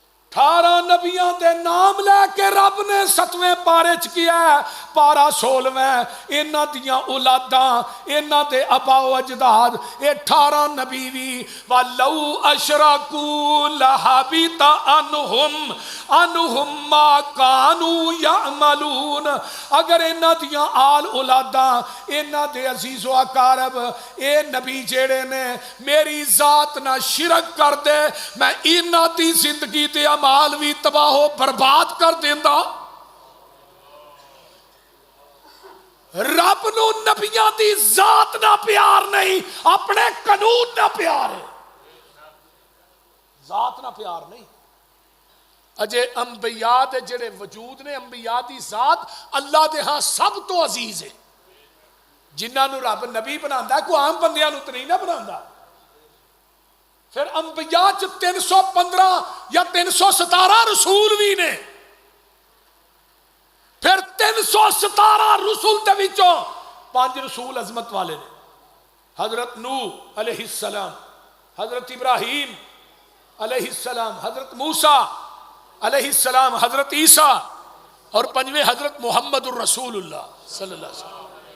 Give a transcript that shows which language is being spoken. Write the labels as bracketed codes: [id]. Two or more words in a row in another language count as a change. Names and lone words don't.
[pa] 18 نبیاں دے نام لے کے رب نے 7ویں پارے چ کیا ہے، پارا 16واں انہاں دیاں اولاداں، انہاں دے آبا و اجداد، 18 نبی وی [ar] وَلَوْ أَشْرَكُوا لَحَبِطَ عَنْهُمْ مَا كَانُوا يَعْمَلُونَ۔ [pa] اگر انہاں دیاں آل اولاداں، انہاں دے عزیز و اقارب، اے نبی جیڑے نے میری ذات نہ شرک کر دے، میں انہاں دی زندگی تے مال بھی تباہ و برباد کر دیندا۔ رب نو نبیاں دی ذات نہ پیار نہیں، اپنے قانون نہ پیار ہے، ذات نہ پیار نہیں۔ اجے انبیاء دے جڑے وجود نے، انبیاء دی ذات اللہ دے ہاں سب تو عزیز ہے۔ جنہاں نو رب نبی بناندا ہے، کوئی عام بندیاں نو تے نہیں نہ بناندا۔ پھر انبیاء چ 315 یا 317 رسول بھی نے، پھر 317 رسول دے وچوں 5 رسول عظمت والے نے، حضرت نوح علیہ السلام، حضرت ابراہیم علیہ السلام، حضرت موسیٰ علیہ السلام، حضرت عیسیٰ، اور 5ویں حضرت محمد الرسول اللہ صلی اللہ علیہ وسلم۔